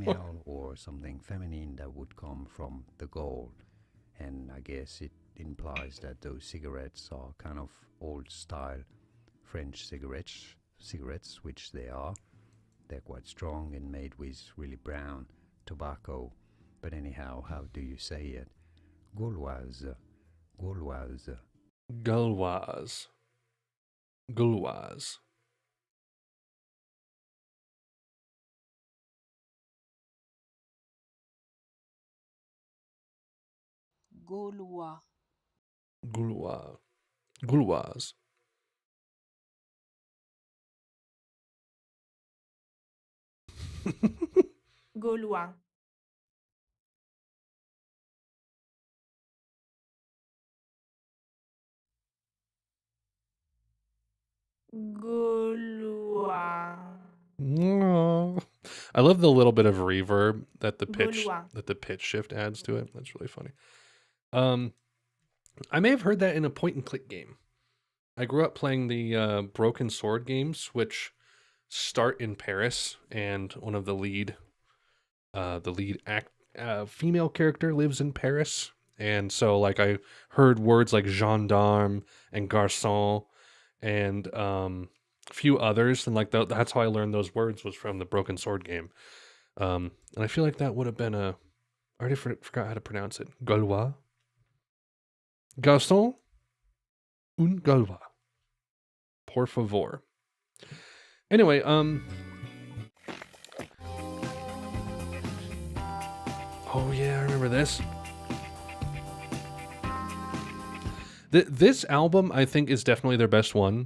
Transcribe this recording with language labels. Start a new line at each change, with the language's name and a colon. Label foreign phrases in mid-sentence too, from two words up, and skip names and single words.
English: Female or something feminine that would come from the Gaul, and I guess it implies that those cigarettes are kind of old-style French cigarettes, which they are. They're quite strong and made with really brown tobacco. But anyhow, how do you say it? Gauloise. Gauloise. Gauloise. Gauloise. Gaulois. Gauloise. Gauloise. Gaulois. Gaulois. I love the little bit of reverb that the Gaulois. pitch shift adds to it. That's really funny. I may have heard that in a point and click game. I grew up playing the Broken Sword games, which start in Paris, and one of the lead female character lives in Paris, and so like I heard words like gendarme and garçon and a few others, and like that's how I learned those words, was from the Broken Sword game. And I feel like that would have been I already forgot how to pronounce it.
French: Gaulois. Garçon, un Gaulois.
Spanish: Por favor.
English: Anyway, oh yeah, I remember this. This album, I think, is definitely their best one.